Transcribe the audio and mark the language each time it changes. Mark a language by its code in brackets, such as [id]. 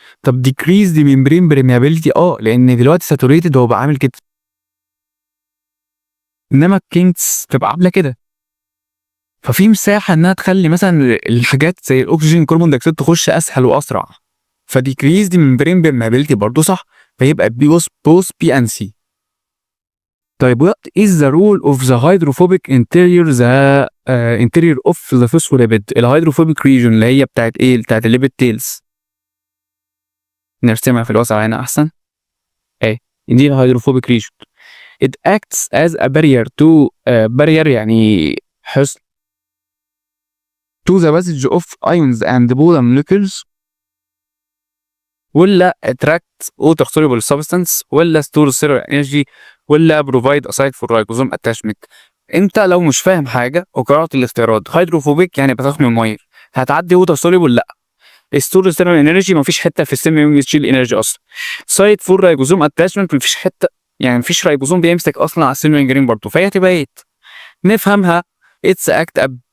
[ar] طب ديكريز دي ممبرين بريميابيلتي، لان دلوقتي ساتوريتد هو بقى عامل كده، انما الكينكس تبقى عامله كده، ففي مساحه انها تخلي مثلا الحاجات زي الاكسجين كربون دايوكسيد تخش اسهل واسرع، فديكريز دي ممبرين بريميابيلتي برضه صح، فيبقى بوث بي ان سي. [en] طيب what is the role of the hydrophobic interior interior of the phospholipid؟ [ar] الهيدروفوبيك ريجون اللي هي بتاعت ايه؟ بتاعت الليبيد تيلز. نرسمها في الوسع هنا احسن. دي الهيدروفوبيك ريجون. [en] it acts as a barrier to barrier [ar] يعني حصن [en] to the passage of ions and polar molecules، ولا attract water soluble substance، ولا store cellular energy، ولا provide a site for ribosome attachment. [ar] انت لو مش فاهم حاجه وقرات الاختيارات، هيدروفوبيك يعني بتخنق الميه، هتعدي ووتر سوليبل لا، ستور سيلولار انرجي مفيش حته في السيل تشيل انرجي اصلا، سايت فور رايبوزوم اتاشمنت مفيش حته، يعني مفيش رايبوزوم بيمسك اصلا على السيل ممبرين برضه، فهي هتبقى ايه؟ نفهمها اتس اكت